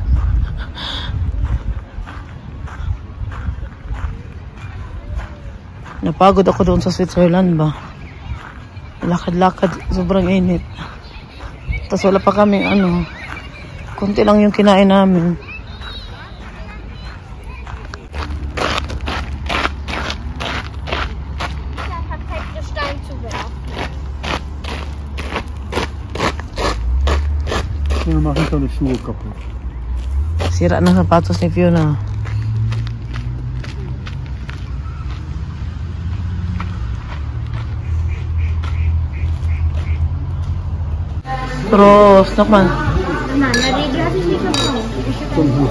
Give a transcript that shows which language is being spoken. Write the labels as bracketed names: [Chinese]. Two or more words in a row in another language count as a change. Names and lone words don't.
[Filipino] Napagod ako doon sa Switzerland ba. Lakad-lakad, sobrang init. Tapos wala pa kami, ano, konti lang yung kinain namin. [German] Wir machen deine Schuhe kaputt. [Filipino] Sira ng sapatos ni Fiona. [German] Prost, nochmal. Nein, die habe ich nicht verkauft. Zum Bus.